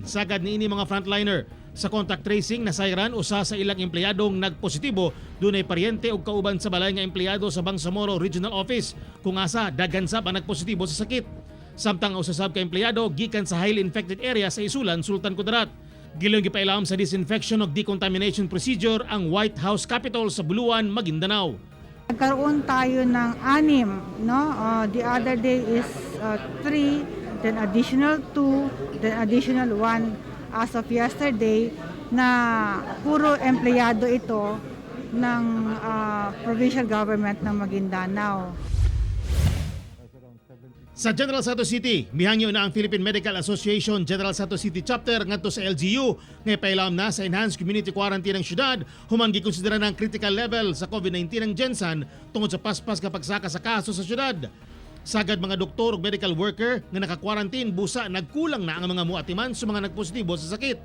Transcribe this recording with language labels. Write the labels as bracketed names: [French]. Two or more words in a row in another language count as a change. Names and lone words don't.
[Cebuano] Sagad ni ini mga frontliner. Sa [English] contact tracing [Cebuano] nasayran usa sa ilang empleyadong nagpositibo dunay paryente ug kauban sa balay nga empleyado sa Bangsamoro Regional Office. Kung asa daghan sab ang nagpositibo sa sakit. Samtang usasab ka empleyado gikan sa [English] highly infected area [Cebuano] sa Isulan, Sultan Kudarat. Gilong gipailam sa disinfection ug decontamination procedure ang White House Capitol sa Buluan, Maguindanao. [Filipino] Nagkaroon tayo ng 6, [English] no? The other day is 3, then additional 2, then additional 1 as of yesterday [Filipino] na puro empleyado ito ng provincial government ng Maguindanao. [Cebuano] Sa General Santos City, mihangyo na ang Philippine Medical Association General Santos City Chapter ngadto sa LGU ngay pailam na sa [English] enhanced community quarantine [Cebuano] ng syudad human gikonsidera ng [English] critical level [Cebuano] sa COVID-19 ng Gensan tungod sa paspas kapag saka sa kaso sa syudad. Sagad mga doktor ug [English] medical worker [Cebuano] nga naka-quarantine busa nagkulang na ang mga muatiman sa mga nagpositibo sa sakit.